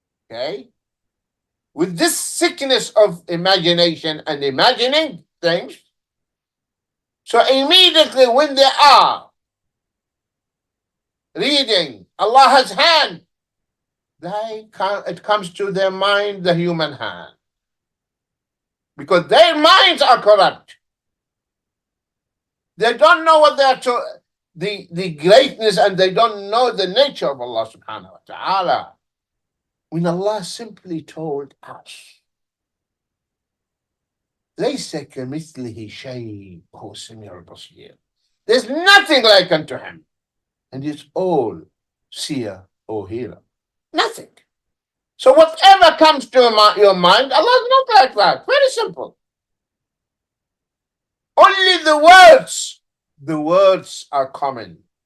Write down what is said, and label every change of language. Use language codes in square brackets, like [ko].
[en] okay, with this sickness of imagination and imagining things, so immediately when they are reading Allah has hand, it comes to their mind the human hand. Because their minds are corrupt. They don't know what they are the greatness, and they don't know the nature of Allah subhanahu wa ta'ala. When Allah simply told us, [ar] لَيْسَ كَمِثْلِهِ شَيْءٌ وَهُوَ السَّمِيعُ الْبَصِيرُ. [en] There's nothing like unto Him, and He's all seer or hearer. Nothing. So whatever comes to your mind, Allah is not like that. Very simple. Only the words are common.